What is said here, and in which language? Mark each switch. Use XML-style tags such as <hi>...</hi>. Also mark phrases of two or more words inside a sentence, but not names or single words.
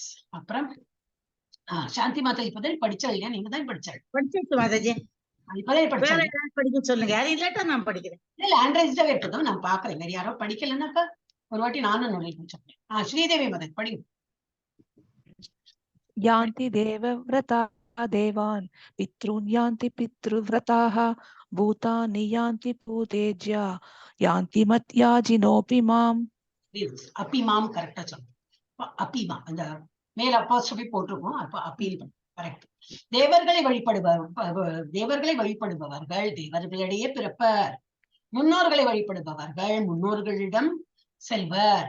<ta>அப்புறம் சாந்தி மாதா இப்பதான் படிச்சா இல்லையா? நீங்க தான் படிச்சாள். படிச்சிட்டு மாதாஜி, படிக்க சொல்லுங்க. யாரும் இல்லாட்டா நான் படிக்கிறேன். இல்ல ஆண்ட்ராய்டாவே இருக்கட்டும், நான் பாக்குறேன். வேற யாரோ படிக்கலன்னாக்கா ஒரு வாட்டி நானும் சொல்றேன். ஸ்ரீதேவி மாதா படிங்க.</ta> <sa>यान्ति देव व्रता देवान् पितॄन् यान्ति पितृव्रताः भूतानि यान्ति भूतेज्या यान्ति मत्याजिनोऽपि माम्.</sa> <ta>அப்பிமாம் கரெக்டா சொல்லணும். அப்பிமா அந்த மேல அப்பாஸ்ட்ரோபி போட்டிருக்கோம். அப்ப அப்பீல் கரெக்ட். தேவர்களை வழிபடுபவர்கள் தேவர்களிடையே பிறப்பர். முன்னோர்களை வழிபடுபவர்கள் முன்னோர்களிடம் செல்வர்.</ta>